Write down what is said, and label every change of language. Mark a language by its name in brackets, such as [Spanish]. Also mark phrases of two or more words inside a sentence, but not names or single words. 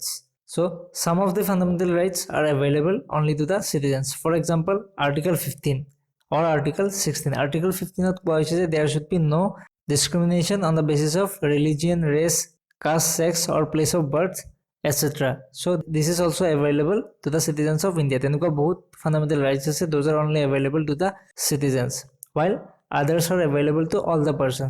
[English] So some of the fundamental rights are available only to the citizens. For example, article 15 or article 16. Article 15 [Assamese] কোৱা হৈছে যে [English] there should be no discrimination on the basis of religion, race, caste, sex or place of birth, etc. So this is also available to the citizens of India. [Assamese] তেনেকুৱা বহুত [English] fundamental rights ase, those are only available to the citizens, while others are available to all the persons.